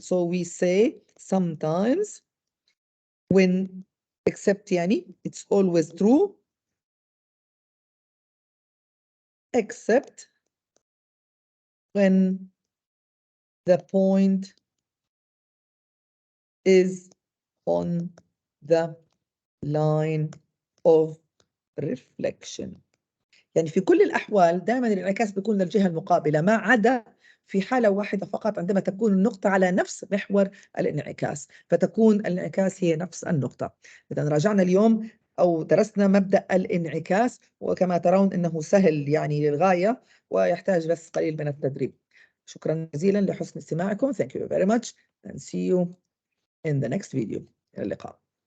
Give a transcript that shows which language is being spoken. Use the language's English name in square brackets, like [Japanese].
[English] So we say sometimes when, except يعني, it's always true, except when the point is on the line of reflection. [Arabic] يعني في كل الأحوال دائما الانعكاس بيكون للجهة المقابلة، ما عدا في حالة واحدة فقط عندما تكون النقطة على نفس محور الانعكاس، فتكون الانعكاس هي نفس النقطة. إذا راجعنا اليوم أو درسنا مبدأ الانعكاس، وكما ترون أنه سهل يعني للغاية ويحتاج بس قليل من التدريب. شكرا جزيلا لحسن استماعكم. [English] Thank you very much and see you in the next video. [Arabic] إلى اللقاء.